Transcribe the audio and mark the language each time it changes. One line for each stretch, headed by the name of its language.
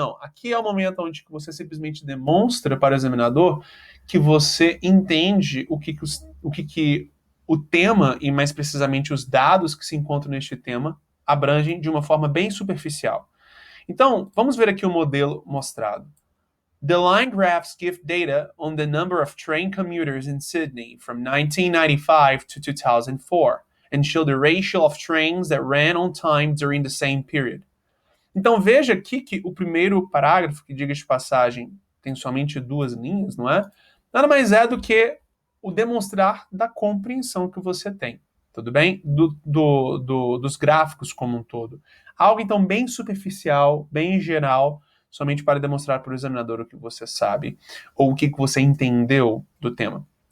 Portuguese: Não, aqui é o momento onde você simplesmente demonstra para o examinador que você entende o que o tema, e mais precisamente os dados que se encontram neste tema, abrangem de uma forma bem superficial. Então, vamos ver aqui o modelo mostrado.
English: The line graphs give data on the number of train commuters in Sydney from 1995 to 2004 and show the ratio of trains that ran on time during the same period.
Portuguese: Então veja aqui que o primeiro parágrafo, que diga de passagem, tem somente 2 linhas, não é? Nada mais é do que o demonstrar da compreensão que você tem, tudo bem? Dos gráficos como um todo. Algo então bem superficial, bem geral, somente para demonstrar para o examinador o que você sabe ou o que você entendeu do tema.